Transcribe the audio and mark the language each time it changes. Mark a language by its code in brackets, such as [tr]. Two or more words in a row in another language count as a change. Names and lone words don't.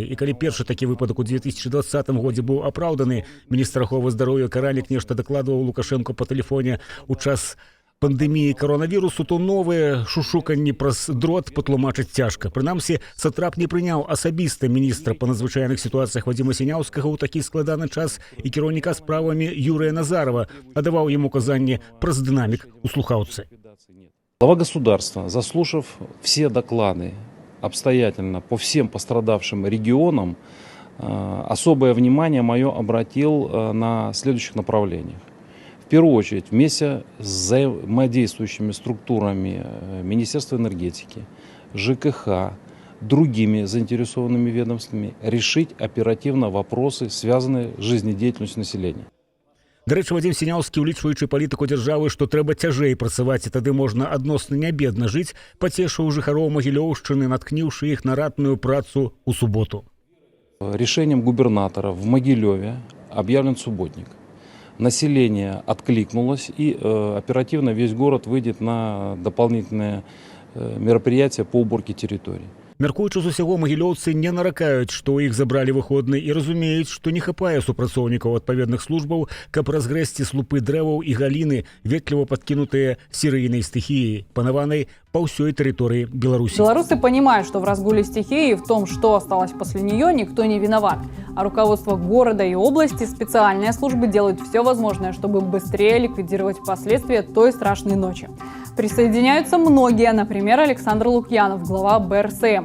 [be] І калі першы такі выпадак у 2020 годзе быў апраўданы, міністр аховы здароўя Каралік нешта дакладваў Лукашэнку па тэлефоне ў час пандеміі коронавірусу, то новыя шушуканні праз дрот патлумачыць цяжка. Прынамсі, сатрап не прыняў асабіста міністра па надзвычайных сітуацыях Вадзіма Сіняўскага ў такі складаны час і кіраўніка справамі Юрыя Назарова, а даваў ему указанні праз дынамік у слухаўцы. [ru] Глава государства, заслушав все доклады обстоятельно по всем пострадавшим регионам, особое внимание мое обратил на следующих направлениях. В первую очередь, вместе с взаимодействующими структурами Министерства энергетики, ЖКХ, другими заинтересованными ведомствами решить оперативно вопросы, связанные с жизнедеятельностью населения. [be] Да рэчы, Вадзім Сіняўскі, улічваючы палітыку дзяржавы, што трэба цяжэй працаваць, і тады можна адносна нябедна жыць, пацешыў жыхароў Магілёўшчыны, наткніўшы іх на ратную працу ў суботу. [ru] Решением губернатора в Могилеве объявлен субботник. Население откликнулось, и оперативно весь город выйдет на дополнительные мероприятия по уборке территории. [be] Мяркуючы з усяго, магілёўцы не наракаюць, што ў іх забралі выходны, і разумеюць, што не хапае супрацоўнікаў адпаведных службаў, каб разгрэсці слупы дрэваў і галіны, ветліва падкінутыя серыйнай стыхіяй, панаванай [ru] по всей территории Беларуси. Белорусы понимают, что в разгуле стихии и в том, что осталось после нее, никто не виноват. А руководство города и области, специальные службы делают все возможное, чтобы быстрее ликвидировать последствия той страшной ночи. Присоединяются многие, например, Александр Лукьянов, глава БРСМ.